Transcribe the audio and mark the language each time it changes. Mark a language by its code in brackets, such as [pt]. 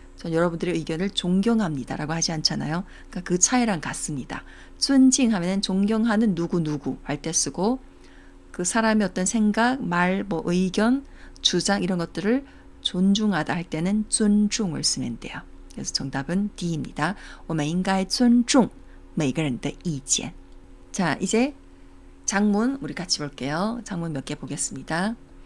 [ko] 전 여러분들의 의견을 존경합니다라고 하지 않잖아요. 그러니까 그 차이랑 같습니다. 尊敬하면 존경하는 누구누구 할 때 쓰고 그 사람의 어떤 생각, 말, 뭐 의견, 주장 이런 것들을 존중하다 할 때는 尊重을 쓰면 돼요. 그래서 정답은 D입니다. [zh] 我们应该尊重每个人的意见. [ko] 자, 이제 장문 우리 같이 볼게요. 장문 몇 개 보겠습니다.